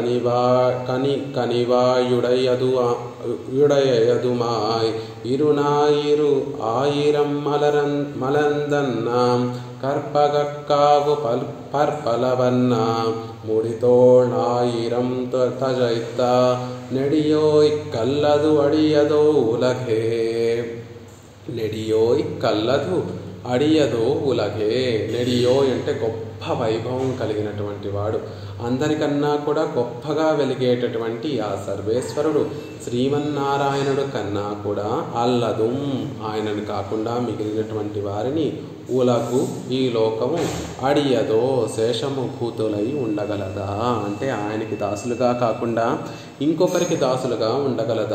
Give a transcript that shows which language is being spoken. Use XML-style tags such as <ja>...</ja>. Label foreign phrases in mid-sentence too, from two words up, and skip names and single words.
<ta>கனிவாயுடையதுமாய் இருநாயிரு ஆயிரம் மலர்ந்தன்னாம் கற்பகக்காவு பற்பலவன்னா முடிதோள் ஆயிரம் தழைத்த நெடியோய் கல்லது அடியதோ உலகே நெடியோய் கல்லது அடியதோ உலகே.</ta> <te>నెడియోయ్ అంటే గొప్ప వైభవం కలిగినటువంటి వాడు, అందరికన్నా కూడా గొప్పగా వెలిగేటటువంటి ఆ సర్వేశ్వరుడు శ్రీమన్నారాయణుడు కన్నా కూడా అల్లదు, ఆయనను కాకుండా మిగిలినటువంటి వారిని ఉలకు ఈ లోకము అడియదో శేషము భూతులై ఉండగలదా అంటే ఆయనకి దాసులుగా కాకుండా ఇంకొకరికి దాసులుగా ఉండగలదా?</te>